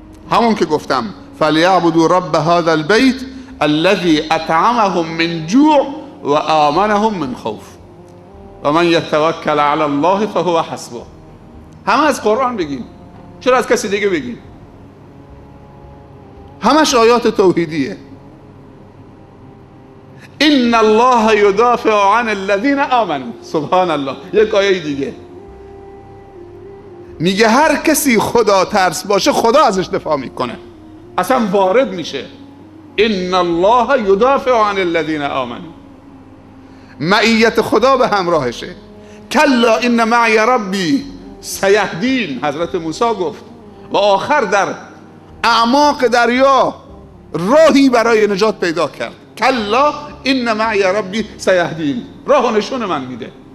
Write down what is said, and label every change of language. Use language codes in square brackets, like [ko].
[fa] همون که گفتم [ar] فلیعبدوا رب هذا البیت الذی اطعمهم من جوع و آمنهم من خوف و من یتوکل علی الله فهو حسبه. [fa] همه از قرآن بگیم، چرا از کسی دیگه بگیم؟ همش آیات توحیدیه. [ar] ان الله یدافع عن الذین آمنوا. سبحان الله. [fa] یک آیه دیگه میگه هر کسی خدا ترس باشه خدا ازش دفاع میکنه، اصلا وارد میشه. [ar] ان الله یدافع عن الذین آمنوا. [fa] معیت خدا به همراهشه. [ar] کلا ان معی ربی سیهدین، [fa] حضرت موسی گفت و آخر در اعماق دریا راهی برای نجات پیدا کرد. کلا [ar] ان معی ربی سیهدین، [fa] راه و نشون من میده.